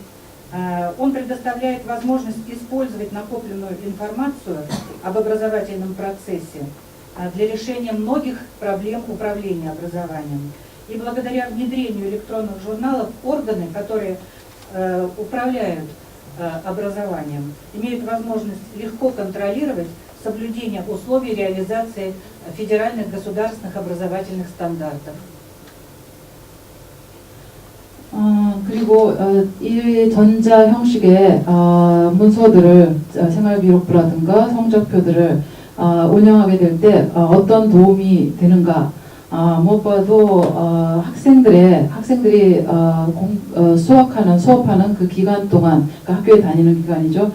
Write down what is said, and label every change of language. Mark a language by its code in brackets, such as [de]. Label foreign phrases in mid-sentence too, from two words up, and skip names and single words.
[ru] Он предоставляет возможность использовать накопленную информацию об образовательном процессе для решения многих проблем управления образованием. И благодаря внедрению электронных журналов органы, которые управляют образованием, имеют возможность легко контролировать соблюдение условий реализации федеральных государственных образовательных стандартов. [ko] 그리고 이 전자 형식의 문서들을 생활기록부라든가 성적표들을 운영하게 될 때 어떤 도움이 되는가? 무엇보다도 학생들이 수업하는 그 기간 동안, 그러니까 학교에 다니는 기간이죠.